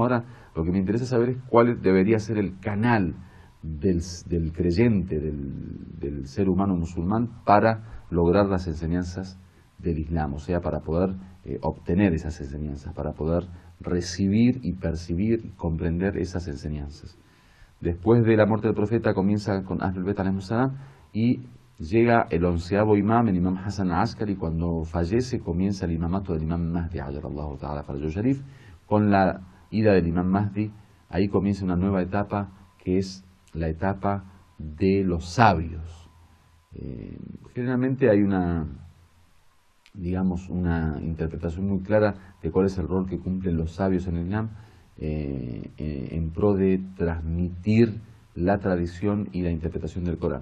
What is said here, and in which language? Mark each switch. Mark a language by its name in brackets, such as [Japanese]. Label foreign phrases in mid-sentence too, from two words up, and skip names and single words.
[Spanish] Ahora lo que me interesa saber es cuál debería ser el canal del creyente, del ser humano musulmán, para lograr las enseñanzas del Islam, o sea, para poder obtener esas enseñanzas, para poder recibir y percibir y comprender esas enseñanzas. Después de la muerte del profeta comienza con Ahlul Bayt [Arabic] عليهم السلام, [Spanish] y llega el 11º imam, el imam Hassan al-Askari. Cuando fallece comienza el imamato del imam Mahdi, [Arabic] عجل الله تعالى فرجه الشريف. [Spanish] Con la ida del imam Mahdi, ahí comienza una nueva etapa, que es la etapa de los sabios. Generalmente hay una interpretación muy clara de cuál es el rol que cumplen los sabios en el Islam, en pro de transmitir la tradición y la interpretación del Corán.